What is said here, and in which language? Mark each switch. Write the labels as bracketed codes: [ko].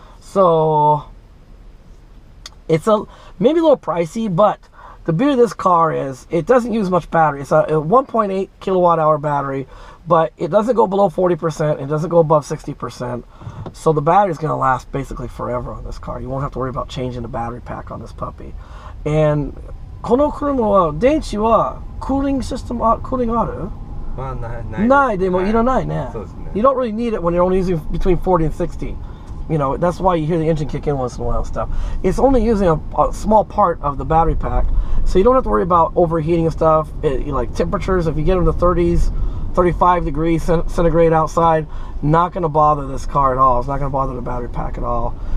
[en] So it's maybe a little pricey, but the beauty of this car is it doesn't use much battery. It's a 1.8 kilowatt hour battery, but it doesn't go below 40%. It doesn't go above 60%. So the battery's going to last basically forever on this car. You won't have to worry about changing the battery pack on this puppy. [ja] And この車は電池は cooling system ある？ないでもいらないね。 [en] You don't really need it when you're only using between 40 and 60. You know, that's why you hear the engine kick in once in a while and stuff. It's only using a small part of the battery pack, so you don't have to worry about overheating and stuff. Like temperatures, if you get in the 30s, 35 degrees centigrade outside. Not going to bother this car at all. It's not going to bother the battery pack at all.